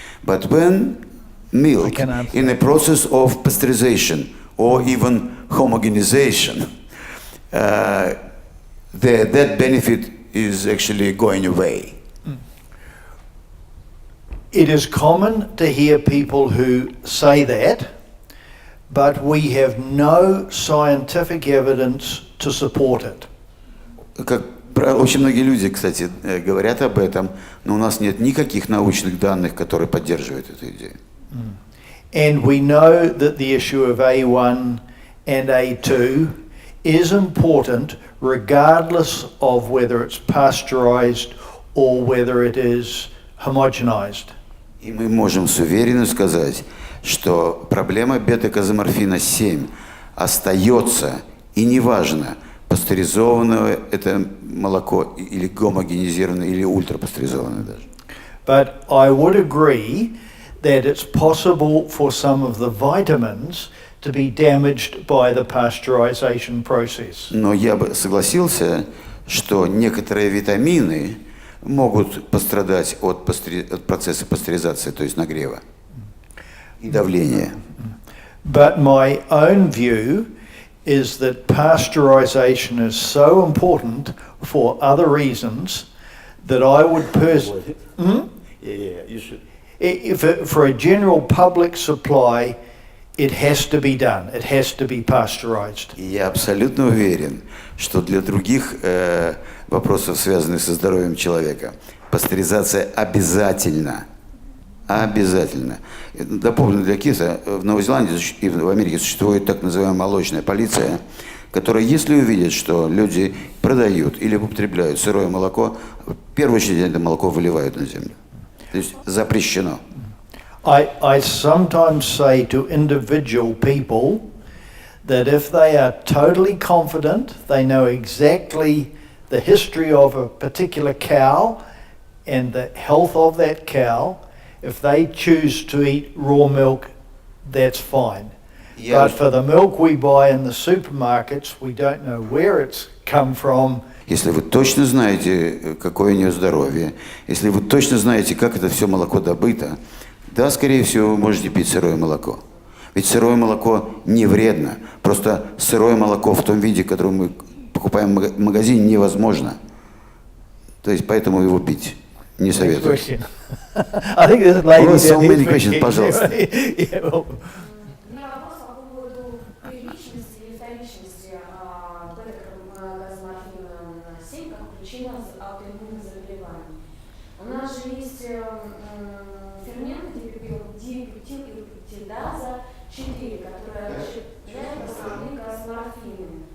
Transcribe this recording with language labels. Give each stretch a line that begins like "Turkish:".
English: But when milk in a process of pasteurization or even homogenization, that benefit is actually going away. It is common to hear people who say that, but we have no scientific evidence to support it.
Russian: Очень многие люди, кстати, говорят об этом, но у нас нет никаких научных данных, которые поддерживают эту идею.
English: And we know that the issue of A1 and A2 is important regardless of whether it's pasteurized or whether it is homogenized.
Russian: И мы можем с уверенностью сказать, что проблема бета-казоморфина 7 остается, и неважно, пастеризованное это молоко или гомогенизированное, или ультрапастеризованное даже.
English: But I would agree that it's possible for some of the vitamins to be damaged by the pasteurization process.
Russian: Но я бы согласился, что некоторые витамины могут пострадать от процесса пастеризации, то есть нагрева и давления.
English: But my own view is that pasteurization is so important for other reasons that I would personally... Yeah, you should. For a general public supply, it has to be done. It has to be pasteurized.
Russian: Я абсолютно уверен, что для других вопросов, связанных со здоровьем человека, пастеризация обязательна. Обязательно. Дополню для киса, в Новой Зеландии и в Америке существует так называемая молочная полиция, которая, если увидит, что люди продают или употребляют сырое молоко, в первую очередь это молоко выливают на землю. То есть запрещено.
English: I sometimes say to individual people that if they are totally confident, they know exactly the history of a particular cow and the health of that cow, if they choose to eat raw milk, that's fine. But for the milk we buy in the supermarkets, we don't know where it's come from.
Russian: Если вы точно знаете, какое у нее здоровье, если вы точно знаете, как это все молоко добыто, да, скорее всего, вы можете пить сырое молоко. Ведь сырое молоко не вредно. Просто сырое молоко в том виде, которое мы покупаем в магазине, невозможно. То есть поэтому его пить не советую.
English: I think there's a lady down So here. many questions,
Russian: пожалуйста.
English: Yeah, well,
Russian: У меня вопрос по поводу первичности или вторичности бета-казоморфина 7 как причина аутоиммунных заболеваний. У нас же есть ферменты дипептидаза 4, которая расщепляет казоморфины.